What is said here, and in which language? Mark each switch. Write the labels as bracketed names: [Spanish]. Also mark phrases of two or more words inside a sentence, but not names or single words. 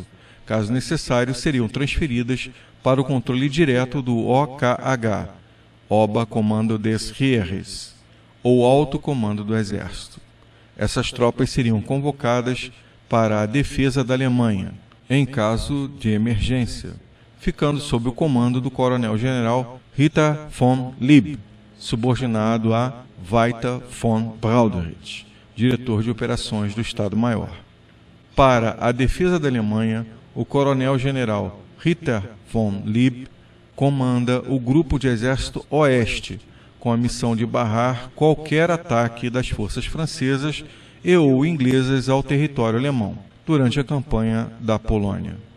[Portuguese] Caso necessário, seriam transferidas para o controle direto do OKH, Oberkommando des Heeres, ou Alto Comando do Exército. Essas tropas seriam convocadas para a defesa da Alemanha, em caso de emergência, ficando sob o comando do coronel-general Ritter von Lieb, subordinado a Walter von Brauderich, diretor de operações do Estado-Maior. Para a defesa da Alemanha, o coronel-general Ritter von Lieb comanda o Grupo de Exército Oeste, com a missão de barrar qualquer ataque das forças francesas e ou inglesas ao território alemão durante a campanha da Polônia.